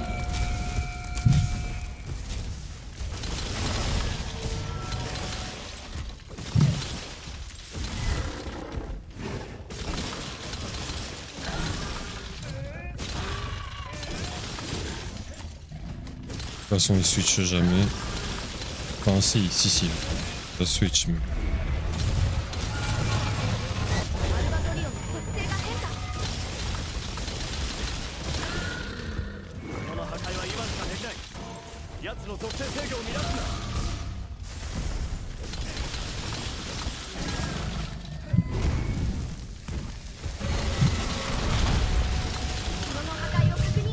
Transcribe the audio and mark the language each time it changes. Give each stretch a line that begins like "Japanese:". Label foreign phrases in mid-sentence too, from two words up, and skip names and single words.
French: De toute façon, il switch jamais. Enfin, si. Ça switch, mais.
Japanese: アルバトリオンの属性が変化。その破壊は今しかできない。奴の属性制御を乱すんだ。その破壊を確認。